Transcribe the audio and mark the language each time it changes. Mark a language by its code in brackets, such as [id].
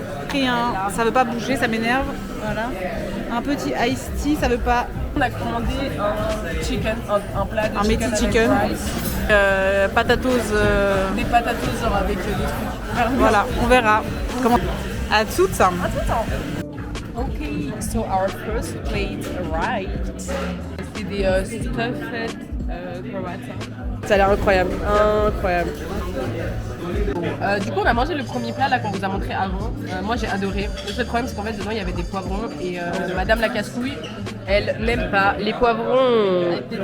[fr] Rien, ça veut pas bouger, ça m'énerve. Voilà. Un petit iced tea, ça veut pas. On a commandé un chicken, un plat de Un [en] chicken. métis chicken. Potatoes. [fr] Des patatos genre avec des trucs. Voilà, on verra. Comment. À toutes. [en] Okay, so our first plate arrived. [fr] C'est des stuffed croissants. Ça a l'air incroyable, incroyable. Du coup on a mangé le premier plat là qu'on vous a montré avant. Moi j'ai adoré. Le seul problème c'est qu'en fait dedans il y avait des poivrons et madame la casse-couille elle n'aime pas les poivrons.